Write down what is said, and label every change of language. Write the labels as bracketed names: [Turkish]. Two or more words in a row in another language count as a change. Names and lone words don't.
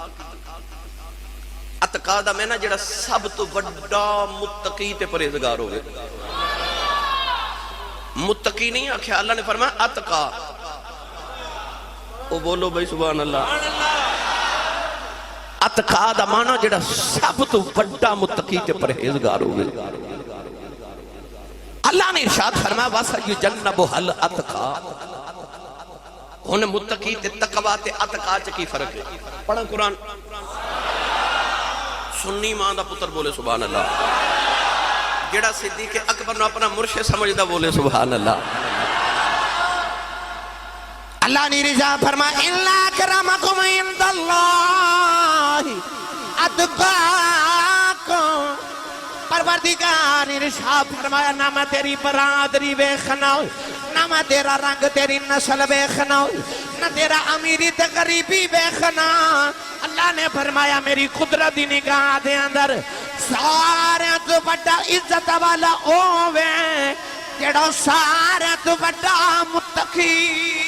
[Punjabi] اتقا دا میں نا جڑا سب تو بڑا متقی تے پرہیزگار ہوئے متقی نہیں آکھیا اللہ نے فرمایا اتقا او بولو بھائی [Arabic] سبحان اللہ [Punjabi] اتقا دا مانا جڑا سب تو بڑا متقی تے پرہیزگار ہوئے اللہ نے ارشاد فرمایا [Arabic] وَسَيُجَنَّبُهَا الْأَتْقَى [Punjabi] ہن متقی تے تقوی تے اتقا چ کی فرق ہے پڑھا قرآن سنی ماں دا پتر بولے [Arabic] سبحان اللہ [Punjabi] جڑا صدیق اکبر نو اپنا مرشد سمجھدا بولے [Arabic] سبحان اللہ [Punjabi] اللہ نے ارشاد فرمایا [Arabic] اِلَّا أَكْرَمَكُمْ عِندَ اللَّهِ أَتْقَاكُمْ [Punjabi] پروردگار ارشاد فرمایا نہ میں تیری برادری ویکھنا نہ میں تیرا رنگ تیری نسل ویکھنا نہ تیرا امیری تے غریبی ویکھنا اللہ نے فرمایا میری قدرت دی نگاہ دے اندر سارے تو بڑا عزت والا ہووے جڑا سارے تو بڑا متقی